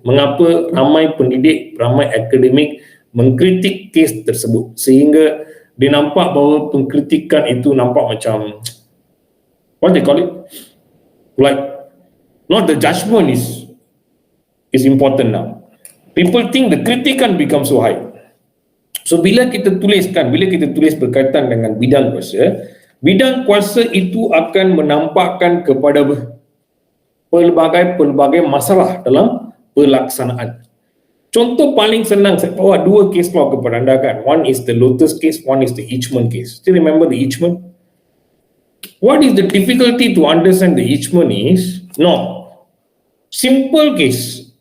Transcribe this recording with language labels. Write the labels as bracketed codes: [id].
[ms] Mengapa ramai pendidik, ramai akademik mengkritik kes tersebut sehingga dia nampak bahawa pengkritikan itu nampak macam [en] what they call it? Like not the judgment is important now. People think the kritikan becomes so high. [ms] So bila kita tulis berkaitan dengan bidang kuasa itu akan menampakkan kepada pelbagai masalah dalam pelaksanaan. Contoh paling senang, saya bawa dua case law kepada anda kan. [en] One is the Lotus case, one is the Eichmann case. Still remember the Eichmann? What is the difficulty to understand the Eichmann is, simple case.